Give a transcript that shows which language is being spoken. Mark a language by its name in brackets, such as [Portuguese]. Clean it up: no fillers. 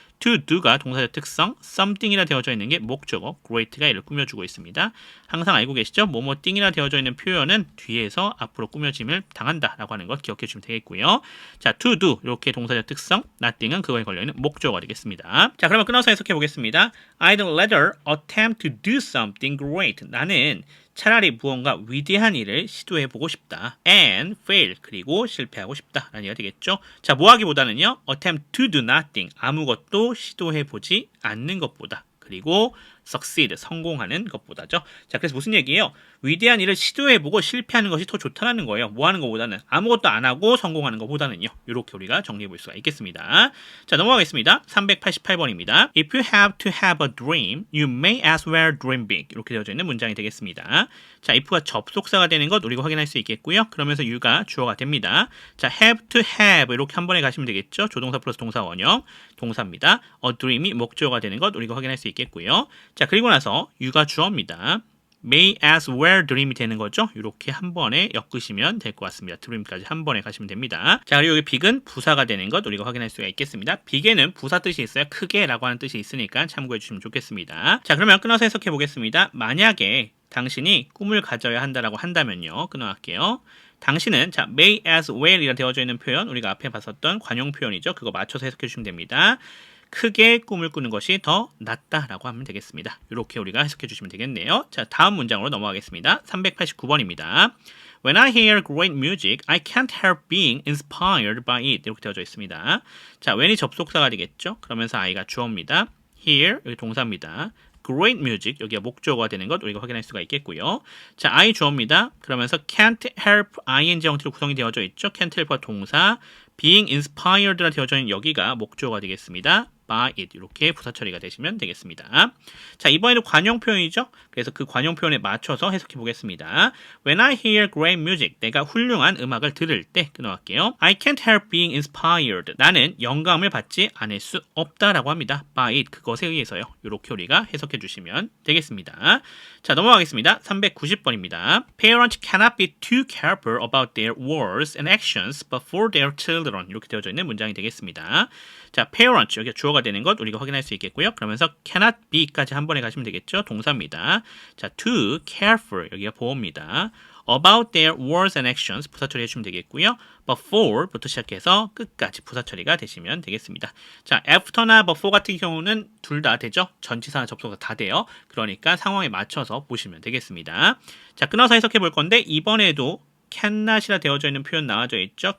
[Korean] to do가 동사의 특성, something이라 되어져 있는 게 목적어, great가 이를 꾸며주고 있습니다. 항상 알고 계시죠? 뭐뭐 띵이라 되어져 있는 표현은 뒤에서 앞으로 꾸며짐을 당한다라고 하는 것 기억해 주시면 되겠고요. 자, to do 이렇게 동사의 특성, nothing은 그거에 걸려 있는 목적어가 되겠습니다. 자, 그러면 끊어서 해석해 보겠습니다. [English] I'd rather attempt to do something great. [Korean] 나는 차라리 무언가 위대한 일을 시도해보고 싶다. [English] and fail, [Korean] 그리고 실패하고 싶다. 라는 얘기가 되겠죠. 자, 뭐 하기보다는요. [English] attempt to do nothing, [Korean] 아무것도 시도해보지 않는 것보다. 그리고 succeed, 성공하는 것보다죠. 자, 그래서 무슨 얘기예요? 위대한 일을 시도해보고 실패하는 것이 더 좋다는 거예요. 뭐 하는 것보다는 아무것도 안 하고 성공하는 것보다는요. 이렇게 우리가 정리해볼 수가 있겠습니다. 자, 넘어가겠습니다. 388번입니다. [English] If you have to have a dream, you may as well dream big. [Korean] 이렇게 되어져 있는 문장이 되겠습니다. 자, if가 접속사가 되는 것 우리가 확인할 수 있겠고요. 그러면서 you가 주어가 됩니다. 자, [English] have to have [Korean] 이렇게 한 번에 가시면 되겠죠. 조동사 플러스 동사 원형 동사입니다. a dream이 목적어가 되는 것 우리가 확인할 수 있겠고요. 자, 그리고 나서 you가 주어입니다. [English] may as well dream [Korean] 이 되는 거죠. 이렇게 한 번에 엮으시면 될 것 같습니다. dream까지 한 번에 가시면 됩니다. 자, 그리고 여기 big은 부사가 되는 것 우리가 확인할 수가 있겠습니다. big에는 부사 뜻이 있어요. 크게 라고 하는 뜻이 있으니까 참고해 주시면 좋겠습니다. 자, 그러면 끊어서 해석해 보겠습니다. 만약에 당신이 꿈을 가져야 한다라고 한다면요. 끊어갈게요. 당신은 자, [English] may as well [Korean] 이라 되어져 있는 표현 우리가 앞에 봤었던 관용 표현이죠. 그거 맞춰서 해석해 주시면 됩니다. 크게 꿈을 꾸는 것이 더 낫다라고 하면 되겠습니다. 이렇게 우리가 해석해 주시면 되겠네요. 자, 다음 문장으로 넘어가겠습니다. 389번입니다. [English] When I hear great music, I can't help being inspired by it. [Korean] 이렇게 되어져 있습니다. 자, when이 접속사가 되겠죠. 그러면서 I가 주어입니다. Hear, 여기 동사입니다. [English] Great music, [Korean] 여기가 목적어가 되는 것 우리가 확인할 수가 있겠고요. 자, I 주어입니다. 그러면서 can't help ing 형태로 구성이 되어져 있죠. can't help과 동사, [English] being inspired [Korean] 라 되어져 있는 여기가 목적어가 되겠습니다. [English] by it [Korean] 이렇게 부사 처리가 되시면 되겠습니다. 자, 이번에도 관용 표현이죠. 그래서 그 관용 표현에 맞춰서 해석해 보겠습니다. [English] When I hear great music, [Korean] 내가 훌륭한 음악을 들을 때 끊어갈게요. [English] I can't help being inspired. [Korean] 나는 영감을 받지 않을 수 없다라고 합니다. [English] by it [Korean] 그것에 의해서요. 이렇게 우리가 해석해 주시면 되겠습니다. 자, 넘어가겠습니다. 390번입니다. [English] Parents cannot be too careful about their words and actions before their children. [Korean] 이렇게 되어져 있는 문장이 되겠습니다. 자, parents 여기 주어가 되는 것 우리가 확인할 수 있겠고요. 그러면서 [English] cannot be [Korean] 까지 한 번에 가시면 되겠죠. 동사입니다. 자, [English] too careful [Korean] 여기가 보호입니다. [English] about their words and actions [Korean] 부사 처리해주시면 되겠고요. but for부터 시작해서 끝까지 부사 처리가 되시면 되겠습니다. 자, after나 but for 같은 경우는 둘 다 되죠. 전치사나 접속사 다 돼요. 그러니까 상황에 맞춰서 보시면 되겠습니다. 자, 끊어서 해석해 볼 건데 이번에도 cannot이라 되어져 있는 표현 나와져 있죠.